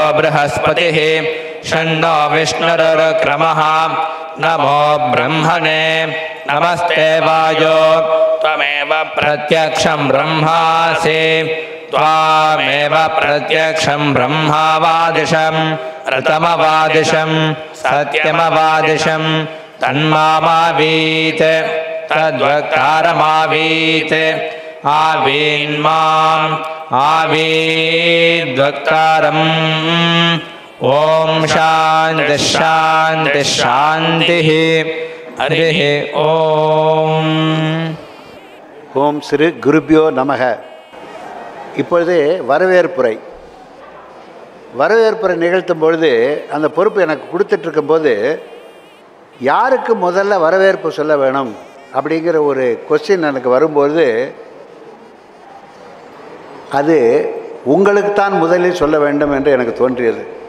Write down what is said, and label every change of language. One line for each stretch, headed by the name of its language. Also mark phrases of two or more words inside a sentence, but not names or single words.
Sanskrit: बृहस्पतिः षण्णो विष्णुरुक्रमः नमो ब्रह्मणे नमस्ते वायो त्वमेव प्रत्यक्षं ब्रह्मासि त्वामेव प्रत्यक्षं ब्रह्मावादिशं ऋतमवादिशं सत्यमवादिशं तन्मामावीत् तद्वक्तारमावीत् आवीन्माम् आवीद्वक्तारम् ॐ शान्तिः शान्तिः शान्तिः हरिः ॐ ॐ श्री गुरुभ्यो नमः.
Tamil: இப்பொழுது வரவேற்புரை நிகழ்த்தும் பொழுது அந்த பொறுப்பு எனக்கு கொடுத்துட்ருக்கும்போது யாருக்கு முதல்ல வரவேற்பு சொல்ல வேணும் அப்படிங்கிற ஒரு கொஸ்டின் எனக்கு வரும்பொழுது அது உங்களுக்குத்தான் முதலில் சொல்ல வேண்டும் என்று எனக்கு தோன்றியது.